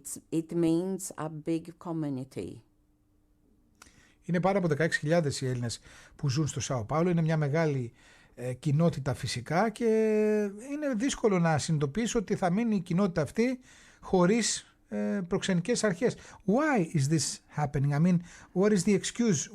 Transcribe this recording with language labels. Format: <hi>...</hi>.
<en>It means a big community.</en> <el>Είναι πάρα από 16.000 οι Έλληνες που ζουν στο Σάο Πάολο. Είναι μια μεγάλη κοινότητα φυσικά και είναι δύσκολο να συνειδητοποιήσω ότι θα μείνει η κοινότητα αυτή χωρίς προξενικές αρχές.</el> <en>Why is this happening? I mean, what is the excuse?</en>